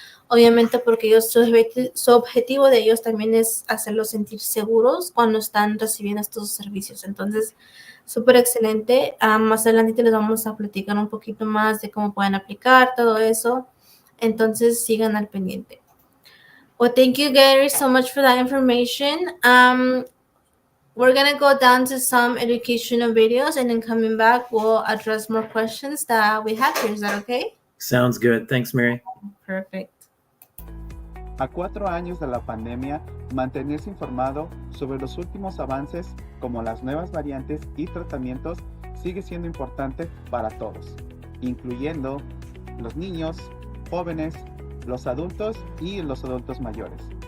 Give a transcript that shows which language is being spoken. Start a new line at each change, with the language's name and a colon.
Spanish: Obviamente porque ellos, su objetivo de ellos también es hacerlos sentir seguros cuando están recibiendo estos servicios. Entonces, súper excelente. Más adelante les vamos a platicar un poquito más de cómo pueden aplicar todo eso. Entonces, sigan al pendiente.
English: Well, thank you, Gary, so much for that information. We're going to go down to some educational videos, and then coming back, we'll address more questions that we have here. Is that okay? Sounds good. Thanks, Mary. Perfect.
Spanish: A 4 años de la pandemia, mantenerse informado sobre los últimos avances como las nuevas variantes y tratamientos sigue siendo importante para todos, incluyendo los niños, jóvenes, los adultos y los adultos mayores.